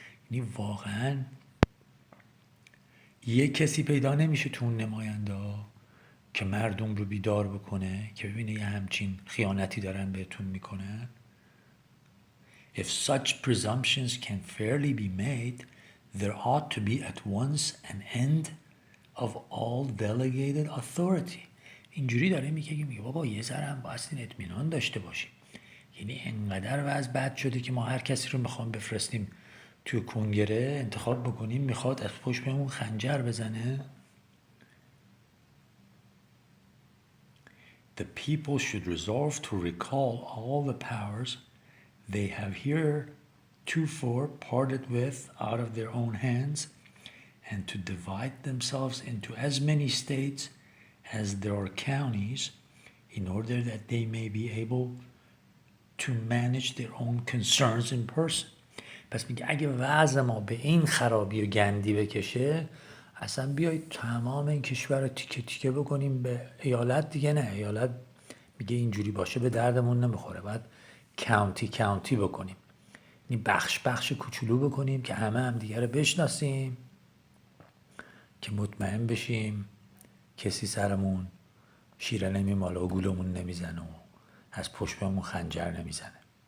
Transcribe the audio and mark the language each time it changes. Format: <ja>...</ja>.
<fa>یعنی واقعا یه کسی پیدا نمیشه تو اون نماینده ها که مردم رو بیدار بکنه که ببینه یه همچین خیانتی دارن بهتون میکنن.</fa> <en>If such presumptions can fairly be made, there ought to be at once an end of all delegated authority.</en> <fa>اینجوری داره میگه بابا یه ذره هم بایستین اطمینان داشته باشیم. یعنی انقدر وضع بد شده که ما هر کسی رو میخوام بفرستیم توی کنگره انتخاب بکنیم میخواد از پشت بهمون خنجر بزنه.</fa> <en>The people should resolve to recall all the powers they have heretofore parted with out of their own hands, and to divide themselves into as many states as there are counties, in order that they may be able to manage their own concerns in person.</en> <fa>پس میگه اگه وضع ما به این خرابی و گندی بکشه اصلا بیایید تمام این کشور رو تیکه تیکه بکنیم به ایالت دیگه. نه، ایالت میگه اینجوری باشه به دردمون نمیخوره، باید کانتی بکنیم، یعنی بخش کوچولو بکنیم که همه هم دیگه رو بشناسیم، که مطمئن بشیم کسی سرمون شیره نمیماله و گولمون نمیزنه و از پشت بهمون خنجر نمیزنه.</fa>